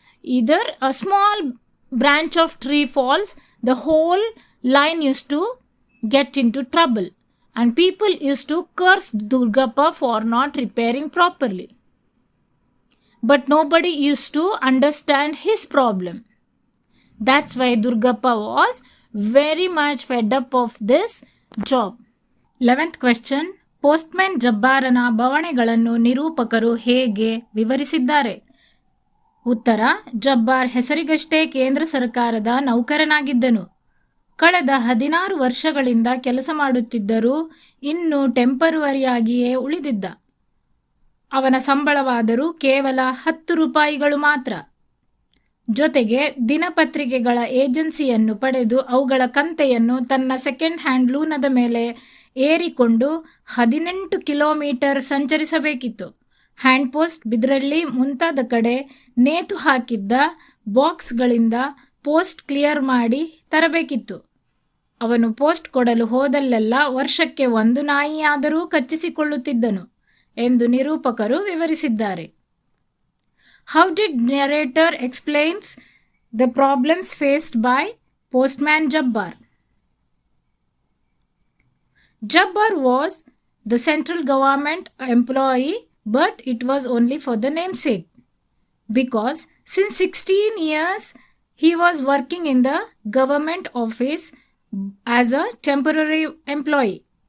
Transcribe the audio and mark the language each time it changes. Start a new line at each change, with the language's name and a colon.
English: Either a small branch of tree falls, the whole line used to get into trouble, and people used to curse Durgappa for not repairing properly. But nobody used to understand his problem. That's why Durgappa was very much fed up of this job. 11th question.
Kannada: Postman ಜಬ್ಬಾರನ ಬವಣೆಗಳನ್ನು ನಿರೂಪಕರು ಹೇಗೆ ವಿವರಿಸಿದ್ದಾರೆ? ಉತ್ತರ. ಜಬ್ಬಾರ್ ಹೆಸರಿಗಷ್ಟೇ ಕೇಂದ್ರ ಸರ್ಕಾರದ ನೌಕರನಾಗಿದ್ದನು. ಕಳೆದ 16 ವರ್ಷಗಳಿಂದ ಕೆಲಸ ಮಾಡುತ್ತಿದ್ದರೂ ಇನ್ನೂ ಟೆಂಪರವರಿಯಾಗಿಯೇ ಉಳಿದಿದ್ದ. ಅವನ ಸಂಬಳವಾದರೂ ಕೇವಲ 10 ರೂಪಾಯಿಗಳು ಮಾತ್ರ. ಜೊತೆಗೆ ದಿನಪತ್ರಿಕೆಗಳ ಏಜೆನ್ಸಿಯನ್ನು ಪಡೆದು ಅವುಗಳ ಕಂತೆಯನ್ನು ತನ್ನ ಸೆಕೆಂಡ್ ಹ್ಯಾಂಡ್ ಲೂನದ ಮೇಲೆ ಏರಿಕೊಂಡು 18 ಕಿಲೋಮೀಟರ್ ಸಂಚರಿಸಬೇಕಿತ್ತು. ಹ್ಯಾಂಡ್ ಪೋಸ್ಟ್, ಬಿದ್ರಳ್ಳಿ ಮುಂತಾದ ಕಡೆ ನೇತು ಹಾಕಿದ್ದ ಬಾಕ್ಸ್ಗಳಿಂದ ಪೋಸ್ಟ್ ಕ್ಲಿಯರ್ ಮಾಡಿ ತರಬೇಕಿತ್ತು. ಅವನು ಪೋಸ್ಟ್ ಕೊಡಲು ಹೋದಲ್ಲೆಲ್ಲ ವರ್ಷಕ್ಕೆ 1 ನಾಯಿಯಾದರೂ ಕಚ್ಚಿಸಿಕೊಳ್ಳುತ್ತಿದ್ದನು ಎಂದು ನಿರೂಪಕರು ವಿವರಿಸಿದ್ದಾರೆ.
English: How did narrator explains the problems faced by postman Jabbar? Jabbar was the central government employee, but it was only for the namesake, because since 16 years he was working in the government office as a temporary employee.